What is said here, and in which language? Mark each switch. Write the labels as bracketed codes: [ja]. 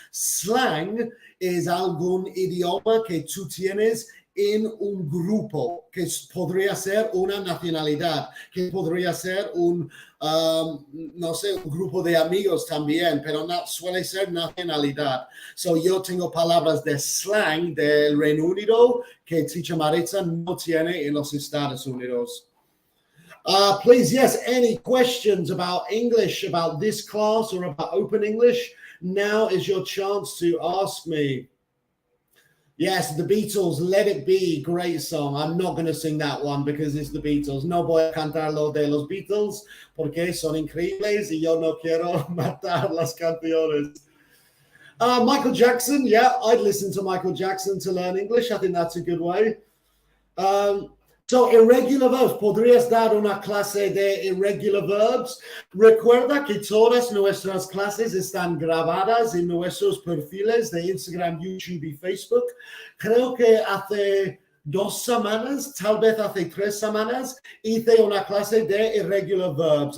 [es] Slang es algún idioma que tú tienes en un grupo, que podría ser una nacionalidad, que podría ser no sé, un grupo de amigos también, pero no suele ser nacionalidad. So yo tengo palabras de slang del Reino Unido que Ticha Maritza no tiene en los Estados Unidos. [en] Please, yes, any questions about English, about this class or about Open English? Now is your chance to ask me. Yes, the Beatles, Let It Be, great song. I'm not going to sing that one because it's the Beatles. [es] No voy a cantar lo de los Beatles porque son increíbles y yo no quiero matar las canciones. [en] Michael Jackson, yeah, I'd listen to Michael Jackson to learn English. I think that's a good way. So, irregular verbs. [es] ¿Podrías dar una clase de irregular verbs? Recuerda que todas nuestras clases están grabadas en nuestros perfiles de Instagram, YouTube y Facebook. Creo que hace 2 semanas, tal vez hace 3 semanas, hice una clase de irregular verbs.